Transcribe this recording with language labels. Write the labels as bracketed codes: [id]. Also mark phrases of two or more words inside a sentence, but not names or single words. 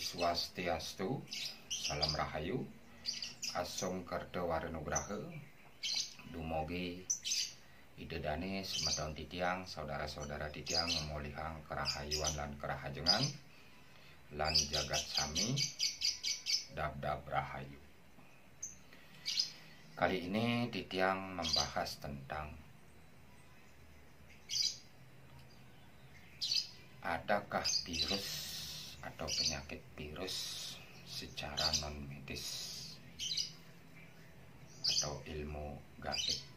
[ban] Swastiastu, salam rahayu, asung kerto warenugraha, dumugi idedane semeton titiang, saudara-saudara titiang memulihang kerahayuan lan kerahajengan, lan jagat sami, dab-dab rahayu. [id] Kali ini titiang membahas tentang adakah virus atau penyakit virus secara non medis atau ilmu gaib.